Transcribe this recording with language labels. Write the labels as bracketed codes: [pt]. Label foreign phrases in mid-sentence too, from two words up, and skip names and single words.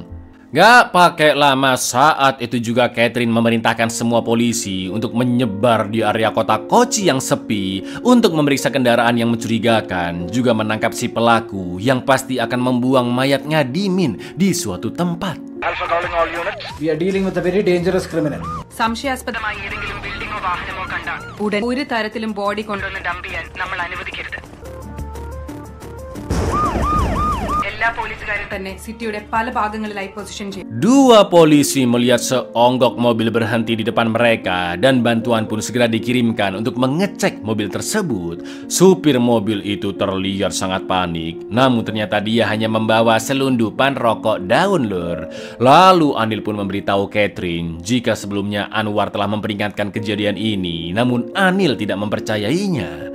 [id] Gak pakai lama saat itu juga Catherine memerintahkan semua polisi untuk menyebar di area kota Kochi yang sepi untuk memeriksa kendaraan yang mencurigakan, juga menangkap si pelaku yang pasti akan membuang mayat Ngadimin di suatu tempat. [en] We are dealing with a very dangerous criminal. [ml] സംശയാസ്പദമായി ഏതെങ്കിലും ബിൽഡിംഗോ വാഹനമോ കണ്ടാൽ ഉടൻ ഒരു തരത്തിലും ബോഡി കൊണ്ടുവന്ന് ഡംപ് ചെയ്യാൻ നമ്മൾ അനുവദിക്കരുത്. എല്ലാ പോലീസുകാരും തന്നെ സിറ്റിയുടെ പല ഭാഗങ്ങളിലായി പൊസിഷൻ ചെയ്യും. [id] Dua polisi melihat seonggok mobil berhenti di depan mereka dan bantuan pun segera dikirimkan untuk mengecek mobil tersebut. Supir mobil itu terlihat sangat panik, namun ternyata dia hanya membawa selundupan rokok daun, Lur. Lalu Anil pun memberitahu Catherine jika sebelumnya Anwar telah memperingatkan kejadian ini, namun Anil tidak mempercayainya.